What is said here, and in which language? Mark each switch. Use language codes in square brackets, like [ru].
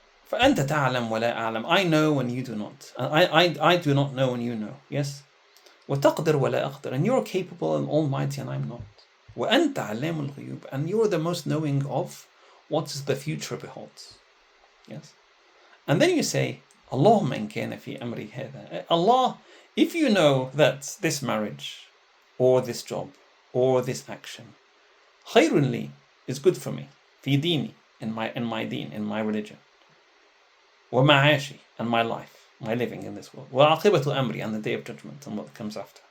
[ar] فأنت تعلم ولا أعلم. [en] I know and you do not. I do not know and you know. Yes. [ar] وتقدر ولا أقدر. [en] And you're capable and almighty and I'm not. [ar] وأنت علام الغيوب. [en] And you're the most knowing of what is the future beholds. Yes. And then you say, [ar] اللهم إن كان في أمري هذا. [en] Allah, if you know that this marriage or this job or this action [ar] خير لي [en] is good for me, [ar] في ديني, [en] in my deen, in my religion, [ar] ومعاشي, [en] and my life, my living in this world, [ar] وعاقبة أمري, [en] and the day of judgment and what comes after.